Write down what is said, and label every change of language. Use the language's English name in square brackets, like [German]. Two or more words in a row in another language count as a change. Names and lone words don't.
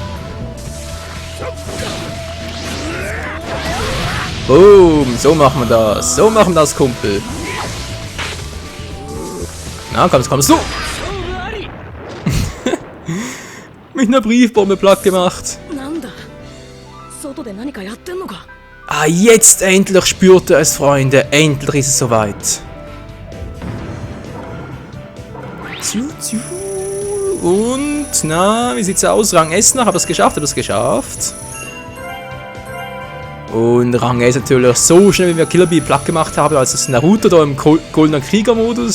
[German] Boom, so machen wir das, Kumpel. Na, kommst du? Mit einer Briefbombe platt gemacht. [Japanese] 外で何かやってんのか。 [German] Ah, jetzt endlich spürt er es, Freunde. Endlich ist es soweit. Und, na, wie sieht's aus? Rang S noch, hat er es geschafft? Hat er es geschafft? Und Rang S natürlich so schnell, wie wir Killer Bee platt gemacht haben, als das Naruto da im goldenen Krieger-Modus.